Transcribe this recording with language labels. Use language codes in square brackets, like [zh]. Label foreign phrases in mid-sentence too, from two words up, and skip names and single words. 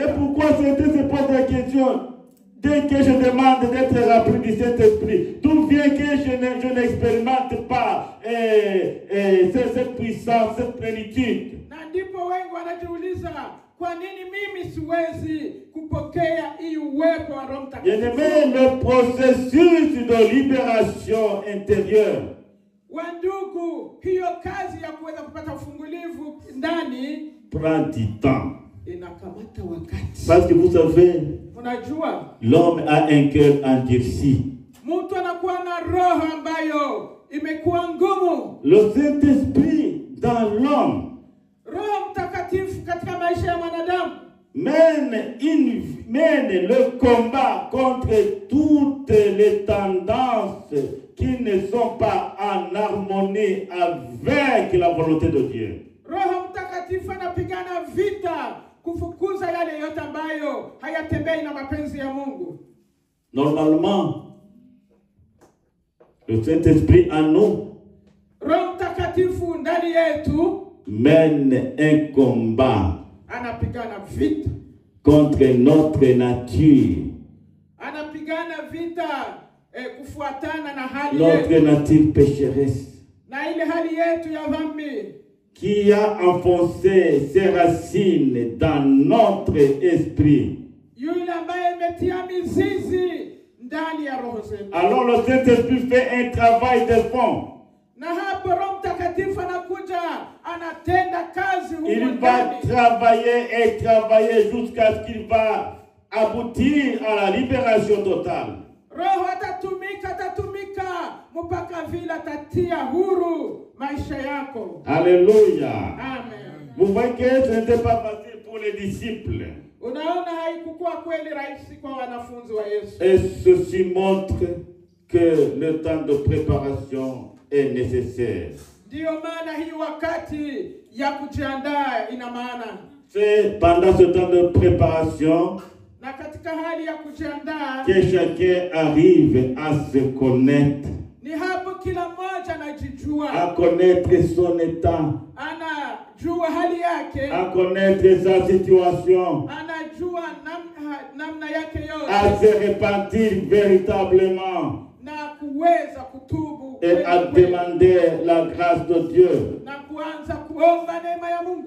[fr] C'est pourquoi certains se posent la question. Dès que je demande d'être rempli du Saint-Esprit, d'où vient que je n'expérimente pas cette puissance, cette plénitude. [sw] Na ndipo wengi wanajiuliza kwa nini mimi siwezi kupokea hii uwepo wa Roho Mtakatifu. [fr] Bien-aimé, le processus de libération intérieure [sw] Wandugu, hiyo kazi ya kuweza kupata ufungulivu ndani [fr] prend du temps. [sw] Inakamata wakati. [fr] Parce que vous savez, [sw] unajua, [fr] l'homme a un cœur endurci. [sw] Mtu anakuwa na roho ambayo imekuwa ngumu. [fr] Le Saint-Esprit dans l'homme, [sw] Roho Mtakatifu katika maisha ya mwanadamu, [fr] mène le combat contre toutes les tendances qui ne sont pas en harmonie avec la volonté de Dieu. [sw] Roho Mtakatifu anapigana vita kufukuza yale yote ambayo hayatembei na mapenzi ya Mungu. [fr] Normalement, le Saint-Esprit en nous [sw] Roho Mtakatifu ndani yetu [fr] mène un combat [sw] anapigana vita [fr] contre notre nature. [sw] Anapigana vita kufuatana na hali [fr] notre [sw] yetu, [fr] nature pécheresse, [sw] na ile hali yetu ya dhambi [fr] qui a enfoncé ses racines dans notre esprit. [sw] Yule ambaye imetia mizizi ndani ya roho zetu. [fr] Alors le Saint-Esprit fait un travail de fond. [sw] Na hapo Roho Mtakatifu anakuja anatenda kazi huko [fr] Il [sw] ndani. [fr] va travailler jusqu'à ce qu'il va aboutir à la libération totale. [sw] Roho atatumika mpaka vile atatia huru maisha yako. [fr] Alléluia. [sw] Amen. [fr] Vous voyez que ce n'était pas facile pour les disciples. [sw] Unaona haikuwa kweli rahisi kwa wanafunzi wa Yesu. [fr] Et ceci montre que le temps de préparation est nécessaire. [sw] Ndio maana hii wakati ya kujiandaa ina maana. [fr] C'est pendant ce temps de préparation [sw] Na katika hali ya kujiandaa [fr] que chacun arrive à se connaître, [sw] ni hapo kila mmoja anajijua, [fr] à connaître son état, [sw] anajua hali yake, [fr] à connaître sa situation, [sw] anajua namna yake [fr] à [sw] yote, [fr] se repentir véritablement [sw] na kuweza kutubu [fr] et à demander la grâce de Dieu. [sw] na kuanza kuomba neema ya Mungu.